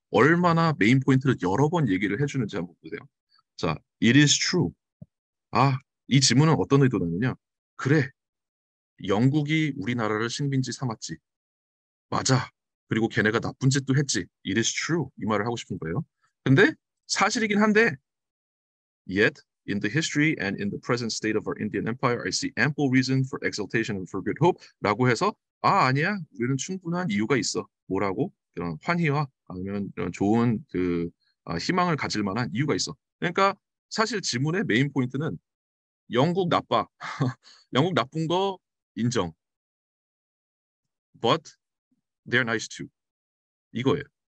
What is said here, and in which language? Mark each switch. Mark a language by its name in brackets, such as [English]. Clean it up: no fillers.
[Korean] 얼마나 메인 포인트를 여러 번 얘기를 해주는지 한번 보세요. [English] 자, it is true. [Korean] 이 지문은 어떤 의도냐면요. 그래, 영국이 우리나라를 식민지 삼았지. 맞아. 그리고 걔네가 나쁜 짓도 했지. [English] It is true. [Korean] 이 말을 하고 싶은 거예요. 근데 사실이긴 한데, [English] yet in the history and in the present state of our Indian Empire, I see ample reason for exultation and for good hope. [Korean] 라고 해서 아니야. 우리는 충분한 이유가 있어. 뭐라고? 그런 환희와 아니면 이런 좋은 희망을 가질 만한 이유가 있어. 그러니까 사실 지문의 메인 포인트는 영국 나빠. 영국 나쁜 거 인정. [English] But they're nice too. [Korean] 이거예요.